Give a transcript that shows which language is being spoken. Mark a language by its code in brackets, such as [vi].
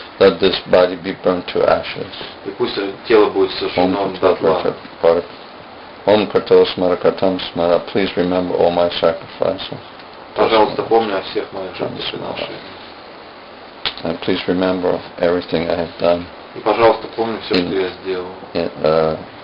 [en] Let this body be burnt to ashes. [ru] И пусть тело будет сожжено дотла. [sa] Om Krato Smara Kratam Smara, [en] please remember all my sacrifices. [ru] Пожалуйста, помни о всех моих жертвоприношениях. [en] And please remember everything I have done. [ru] И, пожалуйста, помни все, что я сделал.